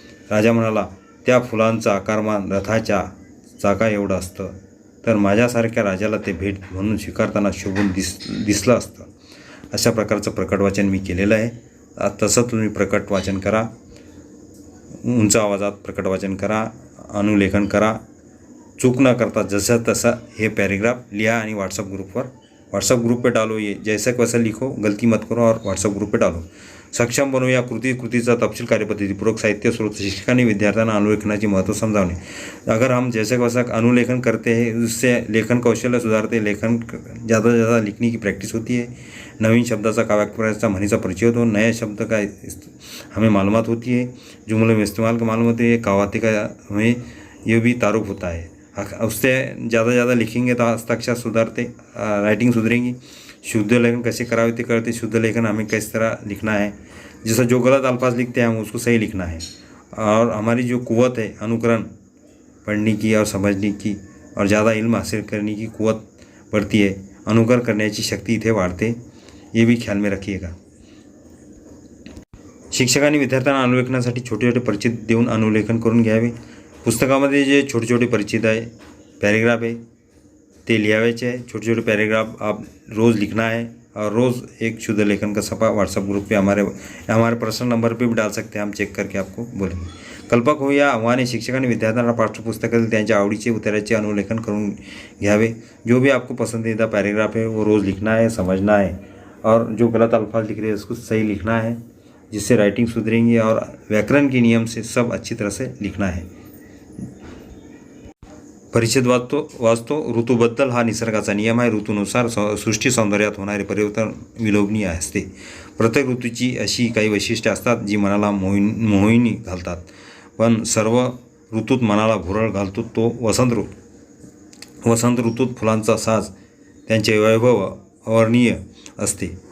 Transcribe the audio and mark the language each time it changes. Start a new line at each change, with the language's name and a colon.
Marathi: राजा म्हणाला, त्या फुलांचं आकारमान रथाच्या चाका एवढं असतं तर माझ्यासारख्या राजाला ते भेट म्हणून स्वीकारताना शोभून दिसलं असतं. अशा प्रकारचं प्रकट वाचन मी केलेलं आहे. तसं तुम्ही प्रकट वाचन करा. उंच आवाजात प्रकट वाचन करा, अनुलेखन करा, चूक न करता जसं तसं हे पॅरेग्राफ लिहा आणि
Hindi: व्हाट्सअप ग्रुप पे डालो. ये जैसा वैसा लिखो, गलती मत करो और व्हाट्सअप ग्रुप पे डालो.
Marathi: सक्षम बनवू या कृतीचा तपशील, कार्यपद्धती, पूरक साहित्य स्रोत. शिक्षकांनी विद्यार्थ्यांना अनुलेखनाचे महत्त्व समझावणे.
Hindi: अगर हम जैसे वैसा अनुलेखन करते हैं, उससे लेखन कौशल्य सुधारते. लेखन ज़्यादा से ज़्यादा लिखने की प्रैक्टिस होती है.
Marathi: नवीन शब्दाचा वाक्याचा म्हणीचा परिचय होतो.
Hindi: नए शब्द का हमें मालूमात होती है. जुमले में इस्तेमाल का मालूम होती है. कहावती का हमें ये भी तारुफ होता है. उससे ज़्यादा लिखेंगे तो हस्ताक्षर सुधारते, राइटिंग सुधरेंगी.
Marathi: शुद्ध लेखन कैसे करावे ते करते.
Hindi: शुद्ध लेखन हमें किस तरह लिखना है, जैसा जो गलत अल्फाज लिखते हैं हम उसको सही लिखना है. और हमारी जो कुव्वत है अनुकरण पढ़ने की और समझने की और ज़्यादा इल्म हासिल करने की कुव्वत बढ़ती है.
Marathi: अनुकरण करण्याची शक्ती इथे वाढते.
Hindi: ये भी ख्याल में रखिएगा.
Marathi: शिक्षकांनी विद्यार्थ्यांना अनुलेखनासाठी छोटे छोटे परिचित देऊन अनुलेखन करून घ्यावे. पुस्तकामध्ये जे छोटे छोटे परिचित आहे, पॅरेग्राफ आहे, ते लिहावेचे है.
Hindi: छोटे छोटे पैराग्राफ आप रोज़ लिखना है और रोज़ एक शुद्ध लेखन का सफ़ा व्हाट्सअप ग्रुप पे हमारे पर्सनल नंबर पे भी डाल सकते हैं. हम चेक करके आपको बोलेंगे.
Marathi: कल्पक हो या आव्हाने. शिक्षकांनी विद्यार्थ्यांना पाठ्यपुस्तकातील त्यांच्या आवडीचे उत्तराचे अनुलेखन करून घ्यावे.
Hindi: जो भी आपको पसंदीदा पैराग्राफ है वो रोज़ लिखना है, समझना है और जो गलत अल्फाज लिख रहे हैं उसको सही लिखना है, जिससे राइटिंग सुधरेंगी और व्याकरण के नियम से सब अच्छी तरह से लिखना है.
Marathi: परिच्छेद वाचतो. ऋतूबद्दल हा निसर्गाचा नियम आहे. ऋतूनुसार सृष्टी सौंदर्यात होणारे परिवर्तन विलोभनीय असते. प्रत्येक ऋतूची अशी काही वैशिष्ट्ये असतात जी मनाला मोहिनी घालतात. पण सर्व ऋतूत मनाला भुरळ घालतो तो वसंत ऋतू. वसंत ऋतूत फुलांचा साज, त्यांचे वैभव अवर्णनीय असते.